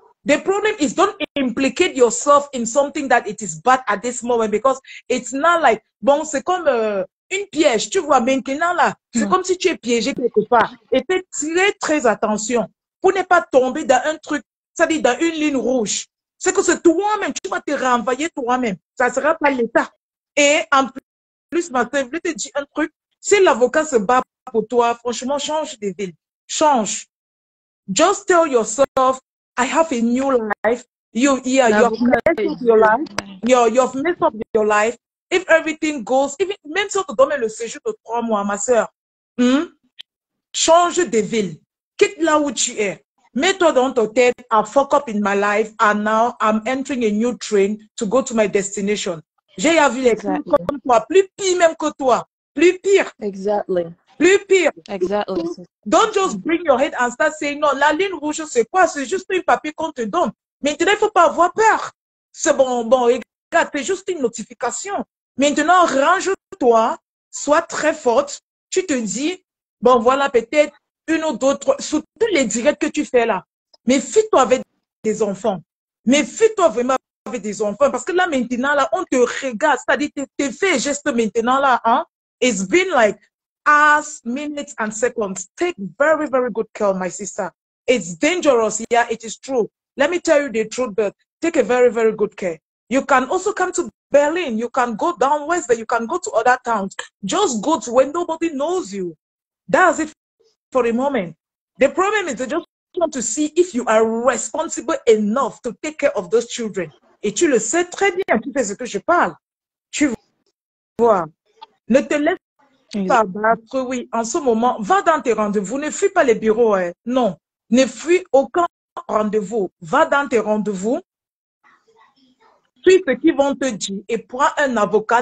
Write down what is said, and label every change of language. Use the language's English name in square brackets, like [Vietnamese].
[English] The problem is don't implicate yourself in something that it is bad at this moment, because it's not like, [French] bon, c'est comme une piège. Tu vois, maintenant là, c'est comme si tu es piégé quelque part. Et fais très, très attention pour ne pas tomber dans un truc, c'est-à-dire dans une ligne rouge. C'est que c'est toi-même, tu vas te renvoyer toi-même. Ça ne sera pas l'État. Et en plus, ma soeur, je voulais te dire un truc. Si l'avocat se bat pour toi, franchement, change de ville. Change. [English] Just tell yourself, I have a new life. You've messed up your life. You've messed up your life. If everything goes, [French] même si on te donne le séjour de 3 mois, ma soeur, change de ville. Quitte là où tu es. Mets-toi dans ta tête, [English] I fuck up in my life, and now I'm entering a new train to go to my destination. [French] J'ai vu les gens comme toi, plus pire même que toi. Plus pire. [English] Exactly. [French] Plus pire. [English] Exactly. Don't just bring your head and start saying, [French] non, la ligne rouge, c'est quoi? C'est juste un papier qu'on te donne. Maintenant, il ne faut pas avoir peur. C'est bon, regarde, c'est juste une notification. Maintenant, range-toi, sois très forte. Tu te dis, bon, voilà, peut-être une ou d'autres, surtout les directs que tu fais là. Méfie-toi avec des enfants. Méfie-toi vraiment avec des enfants. Parce que là, maintenant, là, on te regarde. C'est-à-dire, tu fais geste maintenant là, hein? [English] It's been like hours, minutes, and seconds. Take very, very good care, my sister. It's dangerous. Yeah, it is true. Let me tell you the truth, but take a very, very good care. You can also come to Berlin. You can go down west, but you can go to other towns. Just go to where nobody knows you. That's it for a moment. The problem is they just want to see if you are responsible enough to take care of those children. [French] Et tu le sais très bien, tu sais ce que je parle. Tu vois. Ne te laisse pas battre, oui, en ce moment, va dans tes rendez-vous, ne fuis pas les bureaux, hein. Non, ne fuis aucun rendez-vous. Va dans tes rendez-vous, suis ce qu'ils vont te dire et prends un avocat.